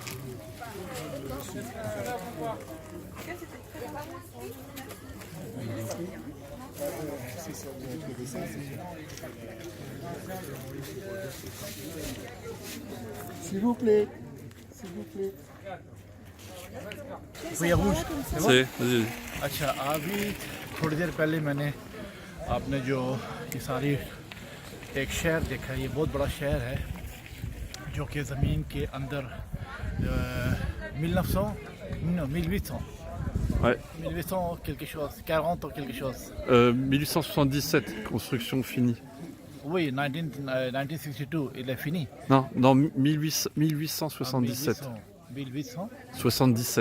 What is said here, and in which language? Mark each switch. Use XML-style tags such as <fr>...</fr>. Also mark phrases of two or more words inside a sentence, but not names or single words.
<fr>S'il vous plaît. S'il vous plaît.</fr> <hi>भैया rouge</hi> <fr>C'est, vas-y.</fr> <hi>अच्छा अभी थोड़ी देर पहले मैंने आपने जो ये सारी एक शहर देखा, ये बहुत बड़ा शहर है जो कि ज़मीन के अंदर 1800</hi> <fr>Ouais. 1800 quelque chose, 40 ou quelque chose. 1877, construction finie. Oui, 1962, il est fini. Non, 1877. 1800 77.</fr>